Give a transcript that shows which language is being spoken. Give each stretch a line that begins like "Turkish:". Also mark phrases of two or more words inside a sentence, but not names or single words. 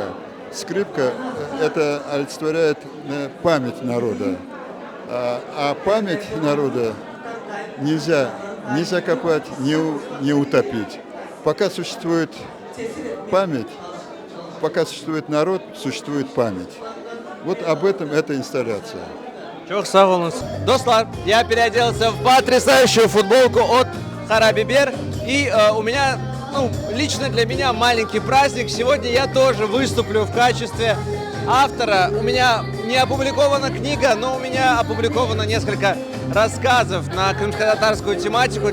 Russian: Скрипка это олицетворяет память народа, а память народа нельзя ни закопать, ни утопить. Пока существует память, пока существует народ, существует память. Вот об этом эта инсталляция.
Crimean Tatar: Çok sağ olun.
Russian: Достлар, я переоделся в потрясающую футболку от Харабибер. И у меня, лично для меня маленький праздник. Сегодня я тоже выступлю в качестве автора. У меня не опубликована книга, но у меня опубликовано несколько рассказов на крымско-татарскую тематику.